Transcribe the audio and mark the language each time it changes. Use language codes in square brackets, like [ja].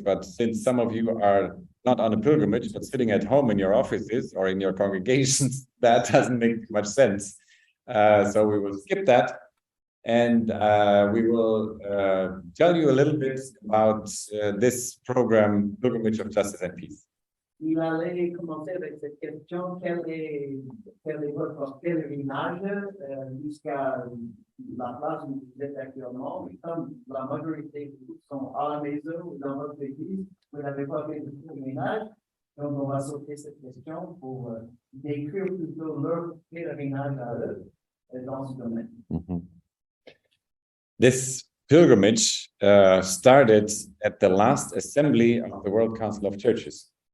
[en] But since some of you are not on a pilgrimage, but sitting at home in your offices or in your congregations, that doesn't make much sense. So we will skip that. And we will tell you a little bit about this program, Pilgrimage of Justice and Peace. [fr] Il allait commencer avec cette question, quel est votre pèlerinage jusqu'à la place où vous êtes actuellement? Et comme la majorité sont à la maison ou dans votre église, vous n'avez pas fait de pèlerinage. Donc, on va sauter cette question pour décrire plutôt leur pèlerinage à eux dans ce domaine. [en] This pilgrimage started at the last assembly of the World Council of Churches.